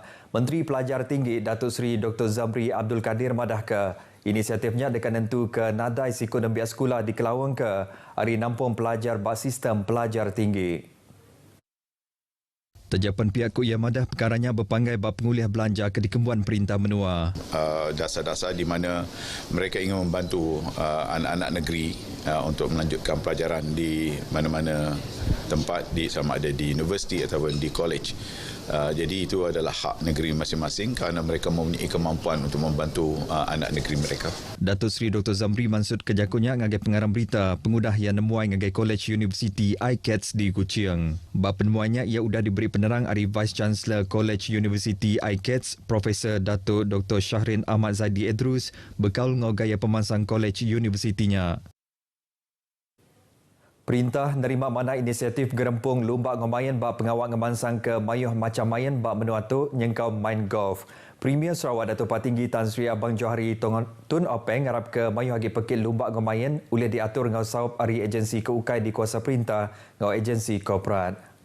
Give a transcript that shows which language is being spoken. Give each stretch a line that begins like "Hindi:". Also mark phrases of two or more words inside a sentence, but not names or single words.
Iban: Menteri Pelajar Tinggi Datuk Seri Dr. Zamri Abdul Kadir madah ke inisiatifnya dekat nentu ke nadai sikun biak sekolah di Kelawang ke hari nampung pelajar bak sistem pelajar tinggi. Terjapan pihak Kuya Madah perkaranya berpanggai bab penguliah belanja ke dikembuan perintah menua.
Malay: Dasar-dasar di mana mereka ingin membantu anak-anak negeri untuk melanjutkan pelajaran di mana-mana tempat sama ada di universiti ataupun di college. Jadi itu adalah hak negeri masing-masing kerana mereka mempunyai kemampuan untuk membantu anak negeri mereka.
Iban: Datuk Seri Dr. Zamri Mansud kejakunya ngagai pengarang berita pengudah yang nemuai ngagai College University ICATS di Kuching. Bab penemuannya ia sudah diberi penerang dari
English: Vice Chancellor
Iban: College University ICATS Profesor Datuk Dr. Shahrin Ahmad Zaidi Edrus bekal ngau gaya pemansang College Universitinya. Perintah nerima mana inisiatif gerempung lumbak ngomayan bak pengawal ngemansang ke mayuh macam mayan bak menuatu nyengkau main golf. Premier Sarawak Datuk Patinggi Tan Sri Abang Johari Tun Openg harap ke mayuh hagi pekit lumbak ngomayan boleh diatur ngau saup ari agensi keukai di kuasa perintah ngau agensi korporat.